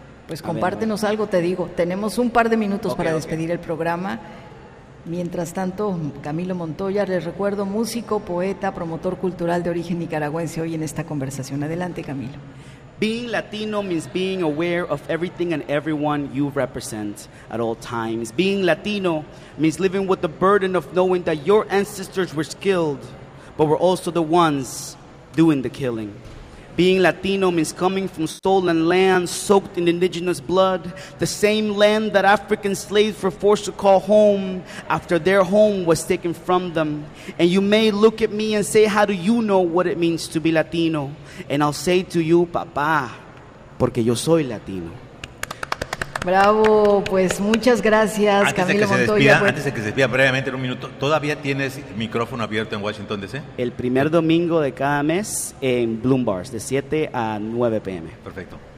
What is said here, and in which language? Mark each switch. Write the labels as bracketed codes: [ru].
[es] Pues compártenos algo, te digo. Tenemos un par de minutos para despedir el programa. Mientras tanto, Camilo Montoya, les recuerdo, músico, poeta, promotor cultural de origen nicaragüense, hoy en esta conversación. Adelante, Camilo. [en] Being Latino means being aware of everything and everyone you represent at all times. Being Latino means living with the burden of knowing that your ancestors were skilled, but were also the ones doing the killing. Being Latino means coming from stolen land soaked in indigenous blood, the same land that African slaves were forced to call home after their home was taken from them. And you may look at me and say, how do you know what it means to be Latino? And I'll say to you, papá, porque yo soy Latino. [es] Bravo, pues muchas gracias, antes Camilo de que se Montoya. Despida, pues, antes de que se despida brevemente en un minuto, ¿todavía tienes micrófono abierto en Washington DC? El primer domingo de cada mes en Bloom Bars, de 7 a 9 p.m. Perfecto.